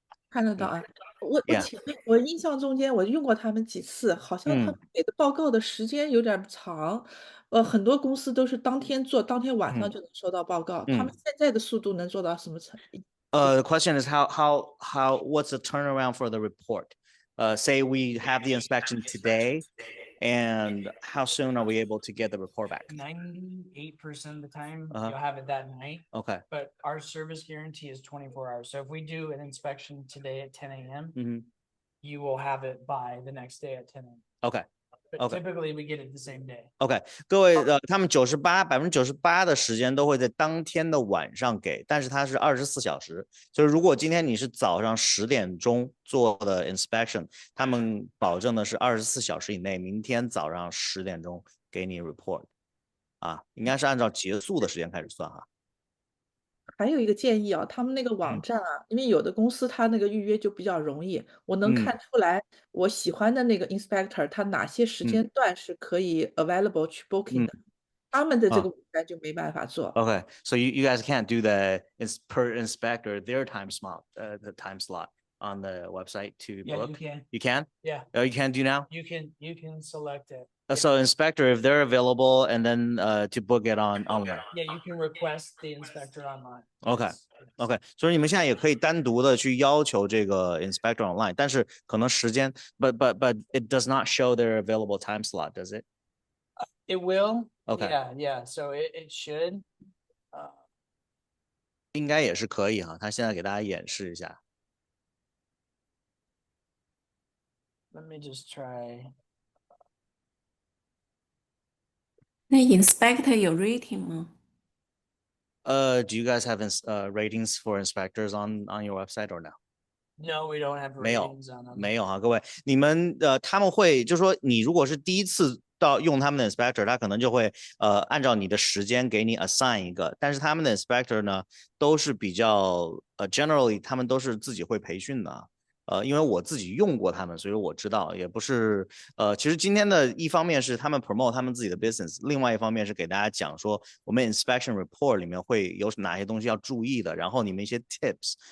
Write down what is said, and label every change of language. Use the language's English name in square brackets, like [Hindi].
[Chinese] 看得到啊。我 [English] Yeah [Chinese] 请问，我印象中间我用过他们几次，好像他们给的报告的时间有点长，很多公司都是当天做，当天晚上就能收到报告。他们现在的速度能做到什么程度 [English] ？The question is what's the turnaround for the report? Say we have the inspection today, and how soon are we able to get the report back? 98% of the time Uh-huh. you'll have it that night. Okay. But our service guarantee is 24 hours. So if we do an inspection today at 10 a.m., you will have it by the next day at 10 a.m. Okay. But Okay. typically we get it the same day. [Chinese] OK， 各位他们98%的时间都会在当天的晚上给，但是它是24小时。就是如果今天你是早上10点钟做的 inspection， 他们保证的是24小时以内，明天早上10点钟给你 report， 啊，应该是按照结束的时间开始算哈。还有一个建议啊，他们那个网站啊，因为有的公司它那个预约就比较容易，我能看出来我喜欢的那个 inspector，他哪些时间段是可以 available 去 booking 的，他们的这个网站就没办法做。 [English] Okay, so you guys can't do the per inspector their time slot, the time slot on the website to Yeah, book. you can. You can? Yeah, Oh, you can do now? you can select it. So inspector, if they're available, and then to book it online. Yeah, you can request the inspector online. Okay. Yes. [Chinese] OK， 所以你们现在也可以单独的去要求这个 inspector online， 但是可能时间 [English] but it does not show their available time slot, does it? It will. Okay. Yeah. So it should. [Chinese] 应该也是可以哈，他现在给大家演示一下。 [English] Let me just try. [Chinese] 那 inspector 有 rating 吗？ [English] Do you guys have ratings for inspectors on your website or no? No, we don't have [Chinese] 没有 [English] ratings on them. [Chinese] 没有哈，各位，你们他们会就说你如果是第一次用他们的 inspector， 他可能就会按照你的时间给你 assign 一个，但是他们的 inspector 呢都是比较generally 他们都是自己会培训的啊。因为我自己用过他们，所以我知道，也不是其实今天的一方面是他们 promote 他们自己的 business， 另外一方面是给大家讲说我们 inspection report 里面会有哪些东西要注意的，然后你们一些 tips，